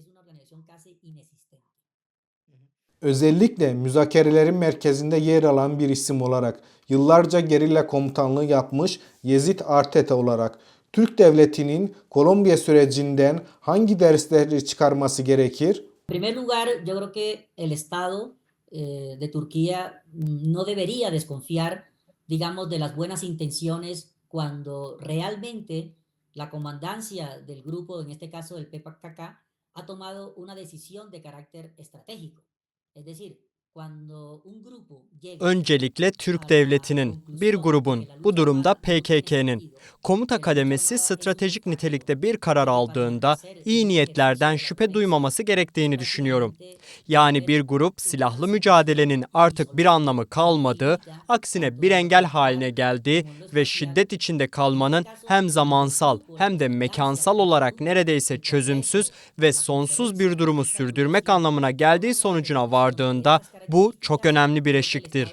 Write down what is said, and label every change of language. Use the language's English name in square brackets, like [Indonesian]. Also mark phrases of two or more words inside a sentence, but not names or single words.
[Turkish] Özellikle müzakerelerin merkezinde yer alan bir isim olarak yıllarca gerilla komutanlığı yapmış Yezid Arteta olarak Türk devletinin Kolombiya sürecinden hangi dersleri çıkarması gerekir? [Spanish] En primer lugar, yo creo que el Estado de Turquía no debería desconfiar, digamos, de las buenas intenciones cuando realmente la comandancia del grupo, en este caso del PKK, ha tomado una decisión de carácter estratégico. Es decir, [Turkish] Öncelikle Türk devletinin, bir grubun, bu durumda PKK'nin, komuta kademesi stratejik nitelikte bir karar aldığında iyi niyetlerden şüphe duymaması gerektiğini düşünüyorum. Yani bir grup silahlı mücadelenin artık bir anlamı kalmadığı, aksine bir engel haline geldiği ve şiddet içinde kalmanın hem zamansal hem de mekansal olarak neredeyse çözümsüz ve sonsuz bir durumu sürdürmek anlamına geldiği sonucuna vardığında, bu çok önemli bir eşiktir.